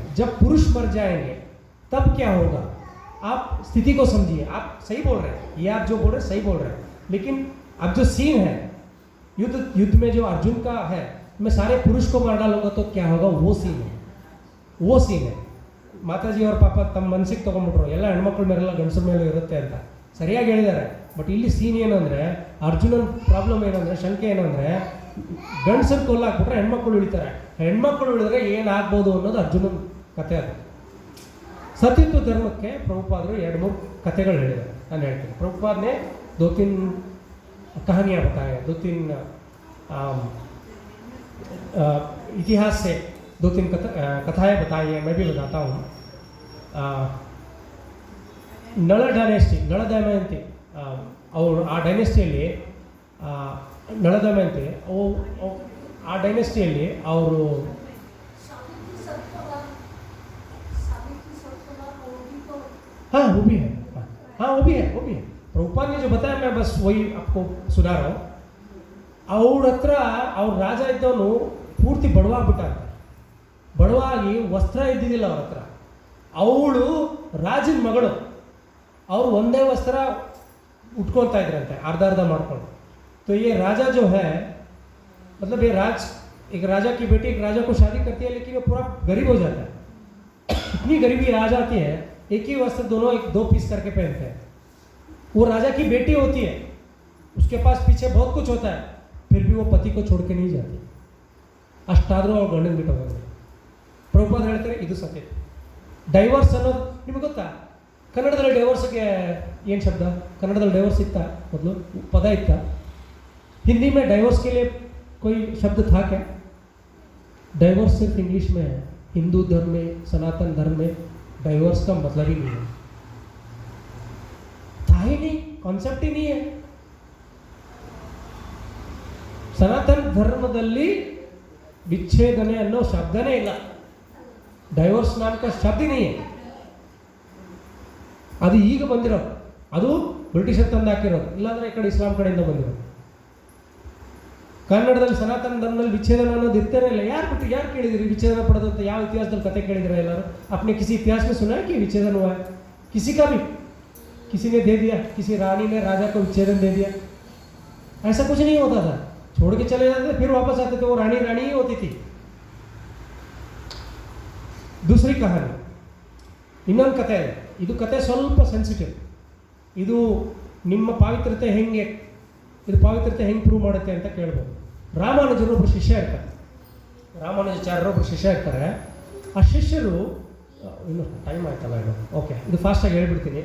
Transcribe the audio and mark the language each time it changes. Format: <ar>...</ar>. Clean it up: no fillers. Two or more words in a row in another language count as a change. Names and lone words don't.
<hi>जब पुरुष मर जाएंगे तब क्या होगा, आप स्थिति को समझिए. आप सही बोल रहे हैं, ये आप जो बोल रहे हैं सही बोल रहे हैं, लेकिन अब जो सीन है युद्ध में जो अर्जुन का है, मैं सारे पुरुष को मार डालूंगा तो क्या होगा, वो सीन है. वो सीन है.</hi> <kn>ಮಾತಾಜಿ ಅವ್ರ ಪಾಪ ತಮ್ಮ ಮನಸ್ಸಿಗೆ ತೊಗೊಂಡ್ಬಿಟ್ರು, ಎಲ್ಲ ಹೆಣ್ಮಕ್ಳ ಮೇಲೆಲ್ಲ ಗಂಡಸರ ಮೇಲೆ ಇರುತ್ತೆ ಅಂತ ಸರಿಯಾಗಿ ಹೇಳಿದ್ದಾರೆ. ಬಟ್ ಇಲ್ಲಿ ಸೀನ್ ಏನಂದರೆ, ಅರ್ಜುನನ ಪ್ರಾಬ್ಲಮ್ ಏನಂದರೆ, ಶಂಕೆ ಏನಂದರೆ, ಗಂಡಸರು ಕೊಲ್ಲಾಕ್ಬಿಟ್ರೆ ಹೆಣ್ಮಕ್ಳು ಉಳಿತಾರೆ, ಹೆಣ್ಮಕ್ಳು ಉಳಿದ್ರೆ ಏನಾಗ್ಬೋದು ಅನ್ನೋದು ಅರ್ಜುನನ ಕತೆ. ಅದು ಸತಿತ್ವ ಧರ್ಮಕ್ಕೆ ಪ್ರಭುಪಾದರು 2-3 ಕಥೆಗಳು ಹೇಳಿದ್ದಾರೆ. ನಾನು ಹೇಳ್ತೀನಿ. ಪ್ರಭುಪಾದನೆ</kn> <hi>2-3 कहानियाँ बताए, 2-3 इतिहास से 2-3 कथाएँ बताई हैं. मैं भी बताता हूँ.</hi> <kn>ನಳ ಡೈನೆಸ್ಟಿ, ನಳ ದಮಯಂತಿ ಅವರು ಆ ಡೈನೆಸ್ಟಿಯಲ್ಲಿ, ನಳ ದಮಯಂತಿ ಆ ಡೈನೆಸ್ಟಿಯಲ್ಲಿ ಅವರು</kn> <hi>हाँ वो भी है, हाँ वो भी है, वो भी है. प्रभुपाद ने जो बताया मैं बस वही आपको सुना रहा हूँ.</hi> <kn>ಅವ್ರ ಹತ್ರ ಅವ್ರ ರಾಜ ಇದ್ದವನು ಪೂರ್ತಿ ಬಡವಾಗ್ಬಿಟ್ಟ. ಬಡವಾಗಿ ವಸ್ತ್ರ ಇದ್ದಿದ್ದಿಲ್ಲ ಅವ್ರ ಹತ್ರ. ಅವಳು ರಾಜನ ಮಗಳು, ಅವರು ಒಂದೇ ವಸ್ತ್ರ ಉಟ್ಕೊಳ್ತಾ ಇದ್ರಂತೆ, ಅರ್ಧ ಅರ್ಧ ಮಾಡ್ಕೊಂಡು.</kn> <hi>तो ये राजा जो है, मतलब ये एक राजा की बेटी एक राजा को शादी करती है, लेकिन वो पूरा गरीब हो जाता है। इतनी गरीबी आ जाती है, एक ही वस्त्र दोनों एक दो पीस करके पहनते हैं। वो राजा की बेटी होती है, उसके पास पीछे बहुत कुछ होता है, फिर भी वो पति को छोड़ के नहीं जाती।</hi> <kn>ಅಷ್ಟಾದರೂ ಅವ್ರು ಗಂಡನ ಬಿಟ್ಟು ಹೋಗೋದು. ಪ್ರಭುಪಾದ ಹೇಳ್ತಾರೆ ಇದು ಸತ್ಯ. ಡೈವರ್ಸ್ ಅನ್ನೋದು ನಿಮಗೆ ಗೊತ್ತಾ? ಕನ್ನಡದಲ್ಲಿ ಡೈವರ್ಸ್ಗೆ ಏನು ಶಬ್ದ? ಕನ್ನಡದಲ್ಲಿ ಡೈವರ್ಸ್ ಇತ್ತಾ ಮೊದಲು?</kn> <hi>पद इतना? हिंदी में डाइवोर्स के लिए कोई शब्द था क्या? डाइवोर्स सिर्फ इंग्लिश में है. हिंदू धर्म में, सनातन धर्म में डाइवोर्स का मतलब ही नहीं है, था ही नहीं, कॉन्सेप्ट ही नहीं है.</hi> <kn>ಸನಾತನ ಧರ್ಮದಲ್ಲಿ ವಿಚ್ಛೇದನೆ ಅನ್ನೋ ಶಬ್ದನೇ ಇಲ್ಲ.</kn> <hi>डाइवोर्स नाम का ಶಬ್ದ नहीं है.</hi> <kn>ಅದು ಈಗ ಬಂದಿರೋದು, ಅದು ಬ್ರಿಟಿಷರ್ ತಂದು ಹಾಕಿರೋದು, ಇಲ್ಲಾಂದ್ರೆ ಈ ಕಡೆ ಇಸ್ಲಾಂ ಕಡೆಯಿಂದ ಬಂದಿರೋದು. ಕನ್ನಡದಲ್ಲಿ ಸನಾತನ ಧರ್ಮದಲ್ಲಿ ವಿಚ್ಛೇದನ ಅನ್ನೋದು ಇರ್ತೇನೆ ಇಲ್ಲ. ಯಾರು ಕೇಳಿದಿರಿ ವಿಚ್ಛೇದನ ಪಡೆದಂತ? ಯಾವ ಇತಿಹಾಸದಲ್ಲಿ ಕತೆ ಕೇಳಿದಿರ ಎಲ್ಲರೂ?</kn> <hi>अपने किसी इतिहास में सुना है कि विच्छेदन हुआ है? किसी का भी? किसी ने दे दिया, किसी रानी ने राजा को विच्छेदन दे दिया? ऐसा कुछ नहीं होता था. छोड़ के चले जाते थे, फिर वापस आते थे. वो रानी ही होती थी. दूसरी कहानी,</hi> <kn>ಇನ್ನೊಂದು ಕತೆ ಇದೆ. ಇದು ಕತೆ ಸ್ವಲ್ಪ ಸೆನ್ಸಿಟಿವ್. ಇದು ನಿಮ್ಮ ಪಾವಿತ್ರತೆ ಹೆಂಗೆ, ಇದು ಪಾವಿತ್ರತೆ ಹೆಂಗೆ ಪ್ರೂವ್ ಮಾಡುತ್ತೆ ಅಂತ ಕೇಳ್ಬೋದು. ರಾಮಾನುಜರು ಒಬ್ಬರು ಶಿಷ್ಯ ಇರ್ತಾರೆ, ರಾಮಾನುಜಾಚಾರ್ಯರು ಒಬ್ಬರು ಶಿಷ್ಯ ಇರ್ತಾರೆ. ಆ ಶಿಷ್ಯರು, ಇನ್ನು ಟೈಮ್ ಆಯ್ತಲ್ಲ ಇದು, ಓಕೆ ಇದು ಫಾಸ್ಟಾಗಿ ಹೇಳ್ಬಿಡ್ತೀನಿ.</kn>